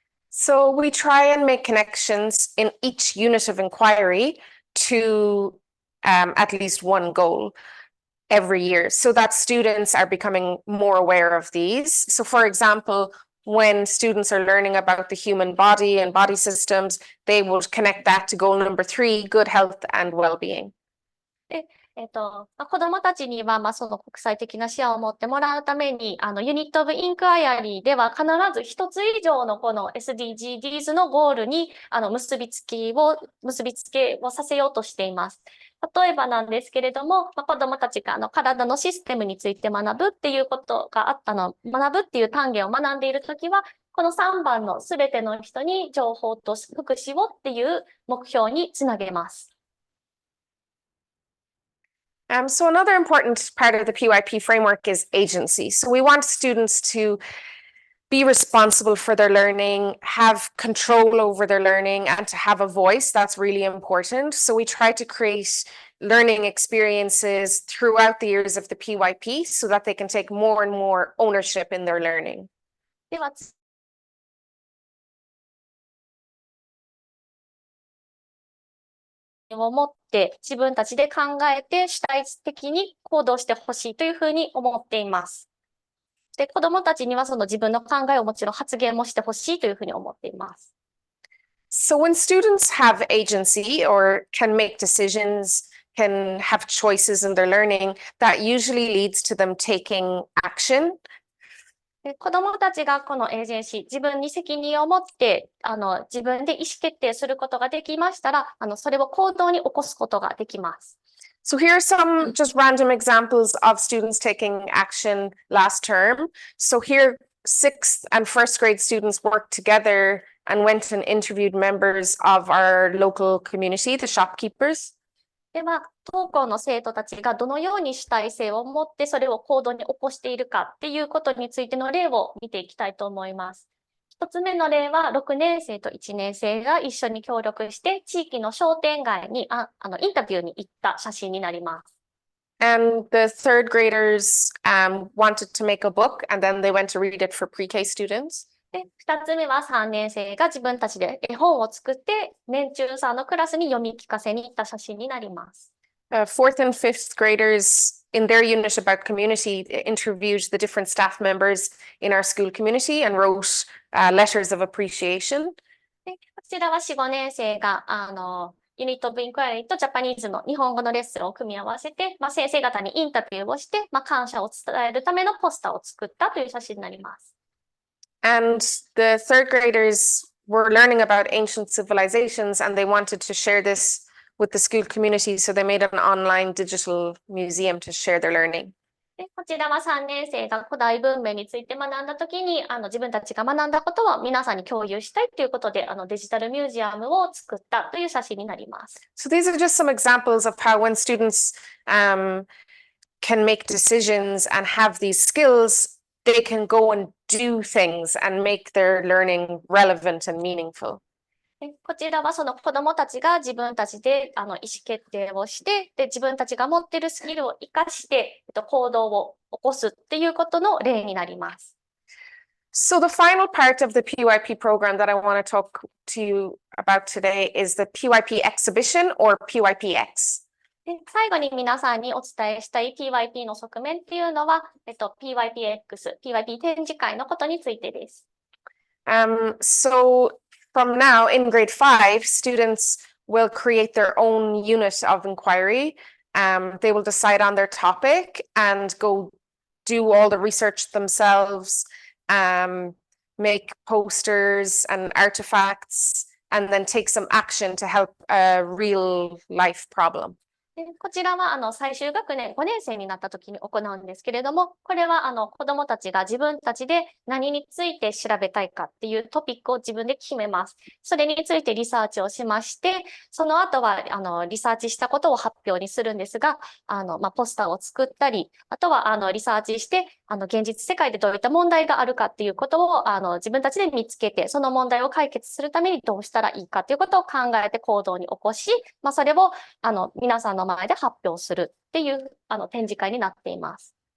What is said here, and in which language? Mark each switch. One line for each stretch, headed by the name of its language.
English: So we try and make connections in each unit of inquiry to at least one goal every year, so that students are becoming more aware of these. So for example, when students are learning about the human body and body systems, they will connect that to goal number 3, good health and well-being.
Japanese: 子どもたちには、その国際的な視野を持ってもらうために、ユニット・オブ・インクワイアリーでは必ず一つ以上のこの SDGs のゴールに結びつけをさせようとしています。例えばなんですけれども、子どもたちが体のシステムについて学ぶっていうことが学ぶっていう単元を学んでいるときは、この3番のすべての人に情報と福祉をっていう目標につなげます。
English: So we try and make connections in each unit of inquiry to at least one goal every year, so that students are becoming more aware of these. So for example, when students are learning about the human body and body systems, they will connect that to goal number 3, good health and well-being.
Japanese: で、こちらを皆さん、
English: So another important part of the PYP framework is agency. So we want students to be responsible for their learning, have control over their learning, and to have a voice. That's really important. So we try to create learning experiences throughout the years of the PYP so that they can take more and more ownership in their learning.
Japanese: では、を持って自分たちで考えて主体的に行動してほしいというふうに思っています。で、子どもたちにはその自分の考えをもちろん発言もしてほしいというふうに思っています。
English: So when students have agency or can make decisions, can have choices in their learning, that usually leads to them taking action.
Japanese: で、子どもたちがこのエージェンシー、自分に責任を持って、自分で意思決定することができましたら、それを行動に起こすことができます。
English: So here are some just random examples of students taking action last term. So here, 6th and 1st grade students worked together and went and interviewed members of our local community, the shopkeepers.
Japanese: では、当校の生徒たちがどのように主体性を持ってそれを行動に起こしているかっていうことについての例を見ていきたいと思います。一つ目の例は、6年生と1年生が一緒に協力して、地域の商店街にインタビューに行った写真になります。
English: And the 3rd graders wanted to make a book and then they went to read it for pre-K students.
Japanese: で、2つ目は3年生が自分たちで絵本を作って、年中さんのクラスに読み聞かせに行った写真になります。
English: 4th and 5th graders in their unit about community interviewed the different staff members in our school community and wrote letters of appreciation.
Japanese: で、こちらは4、5年生が、ユニットオブインクワイアリーとジャパニーズの日本語のレッスンを組み合わせて、先生方にインタビューをして、感謝を伝えるためのポスターを作ったという写真になります。
English: And the 3rd graders were learning about ancient civilizations and they wanted to share this with the school community, so they made an online digital museum to share their learning.
Japanese: で、こちらは3年生が古代文明について学んだときに、自分たちが学んだことを皆さんに共有したいということで、デジタルミュージアムを作ったという写真になります。
English: So these are just some examples of how when students can make decisions and have these skills, they can go and do things and make their learning relevant and meaningful.
Japanese: で、こちらはその子どもたちが自分たちで意思決定をして、で、自分たちが持っているスキルを生かして、行動を起こすっていうことの例になります。
English: So the final part of the PYP program that I want to talk to you about today is the PYP exhibition or PYPX.
Japanese: で、最後に皆さんにお伝えしたい PYP の側面っていうのは、PYPX、PYP 展示会のことについてです。
English: So from now in grade 5, students will create their own unit of inquiry. They will decide on their topic and go do all the research themselves, make posters and artifacts, and then take some action to help a real life problem.
Japanese: で、こちらは最終学年5年生になった時に行うんですけれども、これは子どもたちが自分たちで何について調べたいかっていうトピックを自分で決めます。それについてリサーチをしまして、その後はリサーチしたことを発表にするんですが、ポスターを作ったり、あとはリサーチして現実世界でどういった問題があるかっていうことを自分たちで見つけて、その問題を解決するためにどうしたらいいかということを考えて行動に起こし、それを皆さんの前で発表するっていう展示会になっています。